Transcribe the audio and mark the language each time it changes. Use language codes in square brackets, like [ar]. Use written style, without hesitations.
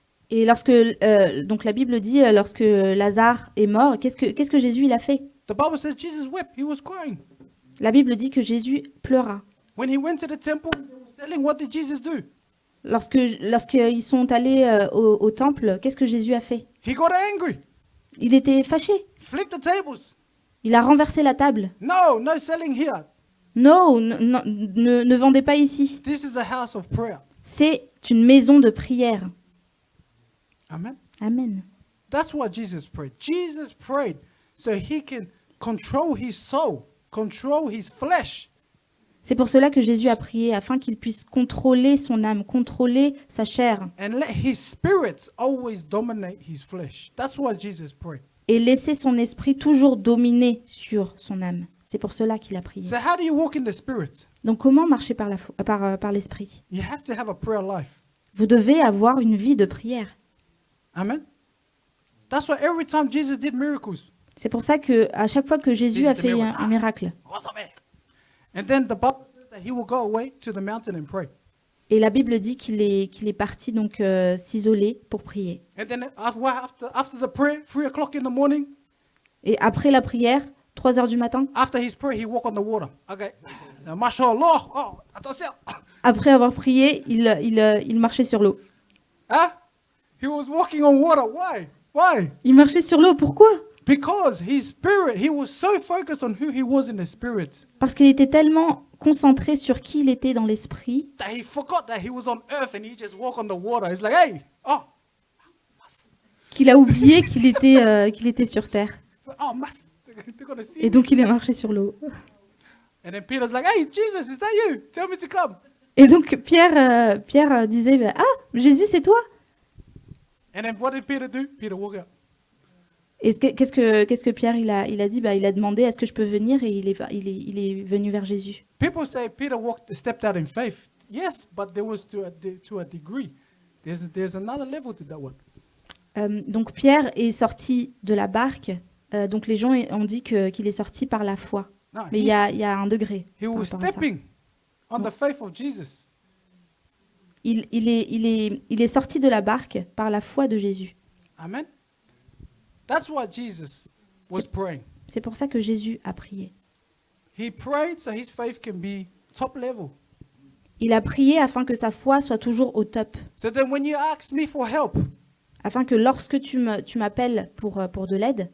[fr] Et donc la Bible dit, lorsque Lazare est mort, qu'est-ce que Jésus il a fait? [en] The Bible says Jesus wept, he was crying. [fr] La Bible dit que Jésus pleura. [en] When he went to the temple, they were selling, what did Jesus do? [fr] Lorsqu'ils sont allés au temple, qu'est-ce que Jésus a fait? [en] He got angry, [fr] Il était fâché. [en] flipped the tables. [fr] Il a renversé la table. [en] No, no selling here. [fr] Non, ne vendez pas ici. [en] This is a house of prayer. [fr] C'est une maison de prière. [en] Amen. [fr] Amen. [en] That's what Jesus prayed. Jesus prayed so he can control his soul, control his flesh. [fr] C'est pour cela que Jésus a prié, afin qu'il puisse contrôler son âme, contrôler sa chair, [en] And let his spirit always dominate his flesh. That's what Jesus prayed. [fr] et laisser son esprit toujours dominer sur son âme. C'est pour cela qu'il a prié. [en] So how do you walk in the spirit? [fr] Donc comment marcher par l'esprit? [en] You have to have a prayer life. [fr] Vous devez avoir une vie de prière. [en] Amen. That's why every time Jesus did miracles, [fr] C'est pour ça que à chaque fois que Jésus a fait un miracle, [en] and then the Bible says that he will go away to the mountain and pray. [fr] et la Bible dit qu'il est parti donc s'isoler pour prier. [en] And then after the prayer, 3 o'clock in the morning, [fr] Et après la prière, 3 heures du matin, [en] after his prayer, he walk on the water. Okay. Now, mashallah. Oh, attention. [fr] après avoir prié, il marchait sur l'eau. [en] Huh? He was walking on water. Why? Why? [fr] Il marchait sur l'eau, pourquoi? [en] Because his spirit, he was so focused on who he was in the spirit [fr] Parce qu'il était tellement concentré sur qui il était dans l'esprit [en] that he forgot that he was on earth and he just walk on the water. It's like, hey, oh, [fr] qu'il a oublié qu'il était sur terre. [en] oh, master, they're gonna see [fr] Et [en] me. [fr] donc il est marché sur l'eau. [en] And then Peter's like, hey, Jesus, is that you? Tell me to come. [fr] Et donc Pierre disait, ah, Jésus, c'est toi? [en] And then what did Peter do? Peter walked out. [fr] Et qu'est-ce que Pierre il a dit? Il a demandé, est-ce que je peux venir? Et il est venu vers Jésus. [en] People say Peter stepped out in faith. Yes, but there was to a degree. There's another level to that one. [fr] Donc Pierre est sorti de la barque. Donc les gens ont dit qu'il est sorti par la foi. [en] No, [fr] Mais il y a un degré. [en] he was [fr] par rapport à ça. [en] stepping on the faith of Jesus. [fr] Il est sorti de la barque par la foi de Jésus. [en] Amen. That's what Jesus was praying. [fr] C'est pour ça que Jésus a prié. [en] He prayed so his faith can be top level. [fr] Il a prié afin que sa foi soit toujours au top. [en] So then when you ask me for help, [fr] Afin que lorsque tu m'appelles pour de l'aide,